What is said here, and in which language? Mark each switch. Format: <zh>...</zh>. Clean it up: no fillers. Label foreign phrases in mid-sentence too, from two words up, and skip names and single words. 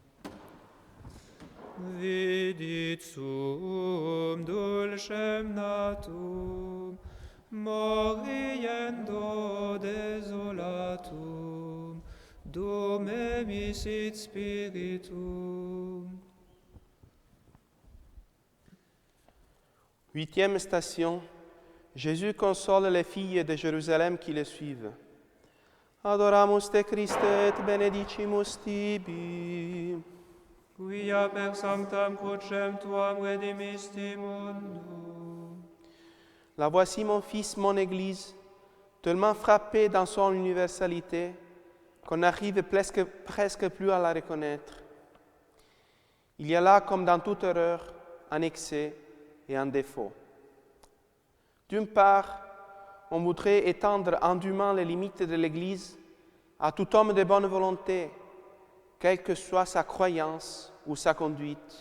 <la>Vidit sum dulcem natum, moriendo desolatum, Dum misit spiritum.</la> <fr>8e station. Jésus console les filles de Jérusalem qui le suivent.</fr> <la>Adoramus te Christe et benedicimus tibi. Quia per sanctam crucem tuam redimisti mundum.</la> <fr>La voici mon Fils, mon Église, tellement frappée dans son universalité qu'on n'arrive presque plus à la reconnaître. Il y a là, comme dans toute erreur, un excès et un défaut. D'une part, on voudrait étendre indûment les limites de l'Église à tout homme de bonne volonté, quelle que soit sa croyance ou sa conduite.</fr>